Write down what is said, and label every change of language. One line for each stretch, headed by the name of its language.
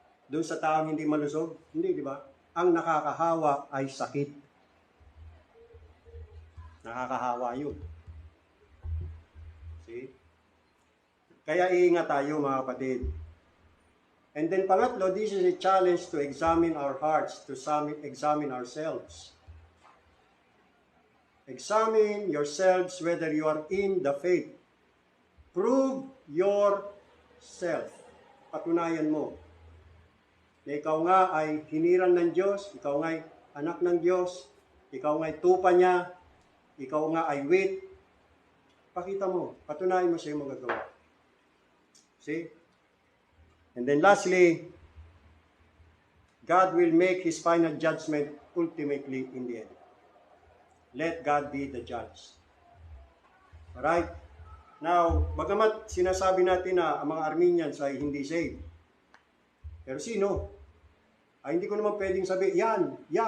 Filipino: Doon sa taong hindi malusog? Hindi, di ba? Ang nakakahawa ay sakit. Nakakahawa yun. See? Kaya iingat tayo mga kapatid.
English: And then
Filipino: pangatlo,
English: this is a challenge to examine our hearts, to examine ourselves. Examine yourselves whether you are in the faith. Prove yourself.
Filipino: Patunayan mo na ikaw nga ay hinirang ng Diyos, ikaw nga ay anak ng Diyos, ikaw nga ay tupa niya, ikaw nga ay wheat, Pakita mo, patunayan mo siya yung magagawa. See?
English: And then lastly, God will make His final judgment ultimately in the end. Let God be the judge. Alright?
Filipino: Now, bagamat sinasabi natin na ang mga Armenians ay hindi saved, pero sino? Ay hindi ko naman pwedeng sabi, yan.